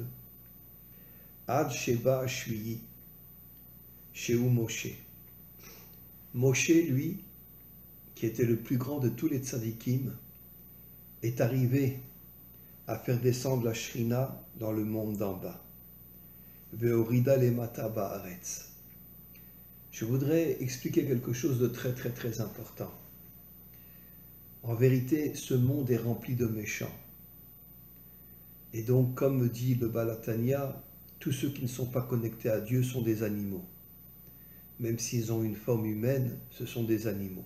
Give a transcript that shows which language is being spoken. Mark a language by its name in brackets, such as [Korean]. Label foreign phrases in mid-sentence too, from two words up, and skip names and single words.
[Hebrew] עד שבא שביעי, שהוא משה. [French] Moshe, lui, qui était le plus grand de tous les tzadikim, est arrivé à faire descendre la Shrina dans le monde d'en bas. [Hebrew] והורידה למטה בארץ. [French] Je voudrais expliquer quelque chose de très très très important. En vérité, ce monde est rempli de méchants. Et donc, comme dit le Balatania, tous ceux qui ne sont pas connectés à Dieu sont des animaux. Même s'ils ont une forme humaine, ce sont des animaux.